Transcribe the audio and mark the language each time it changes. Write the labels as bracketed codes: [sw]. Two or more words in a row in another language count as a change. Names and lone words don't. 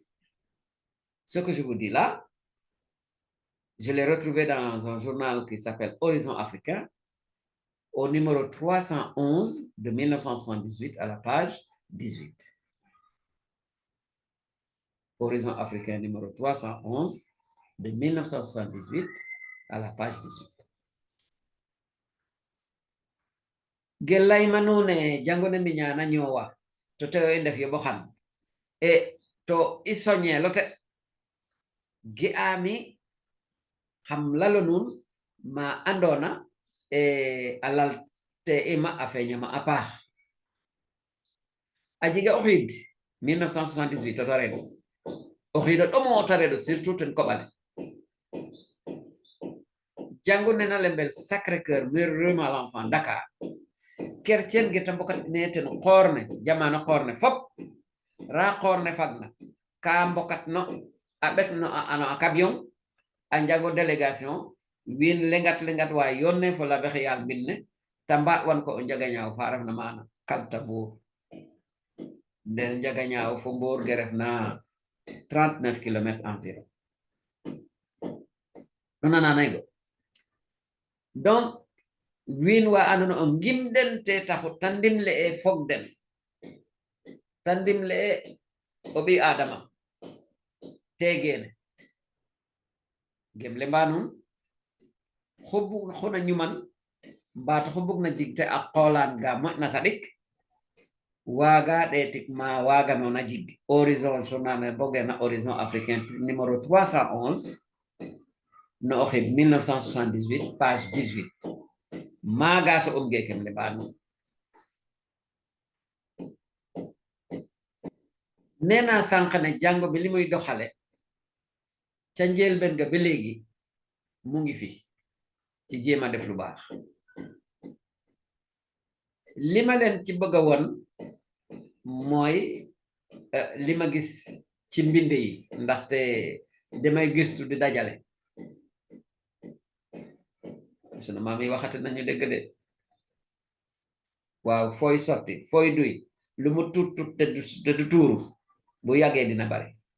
[fr] Ce que je vous dis là, je l'ai retrouvé dans un journal qui s'appelle Horizon Africain, au numéro 311 de 1978 à la page 18. Horizon Africain numéro 311 de 1978 à la page 18. [srr] Gelay manune jangone minyana nyowa to tewe ndef yo boxan e to isonye lote gi ami xam lalo nun ma andona e alal te ima afeñama a paax a jega o xiid 1978 o taredo o xiido ɗomo o taredo surtout ten koɓale jangu nena lembel Sacré-Cœur rue Malenfant Dakar kercen ge tambokat ne ten qorne jamano qorne fop ra qorne fagna ka mbokat no a ɓek no a camion a njango délégation win lengat wa yonne fo la bexe yal binne tamba wan ko o Ndiaganiao fa refna mana kalta Mbour den Ndiaganiao fo Mbour ge refna 39 [fr] kilomètres environ [srr] nana nanego donc win wa andona o ngimden te taxu tandimle e fogden tandimle e o ɓi adama tegene gemle mbanun xobug xona ñuman mbato xobug na jigte a qolan ga moƴna saɗik waga ɗetik ma waga nona jig horizon journal bogena horizon africain numéro 311 no o xid 1978 page 18 maga so ge kemle mbanun [wo] nena sànq ne jàngo bi li muy doxale ca njëlbéen ga ba léegi mu ngi fi ci jéem a def lu baax li ma leen ci bëgg a woon mooy li ma gis ci mbind yi ndaxte damay gëstu di dajale sunu maam yi waxati nañu dëgg de waaw fooy sotti fooy duy lu mu tuut tuut te du tuuru bu yàggee dina bari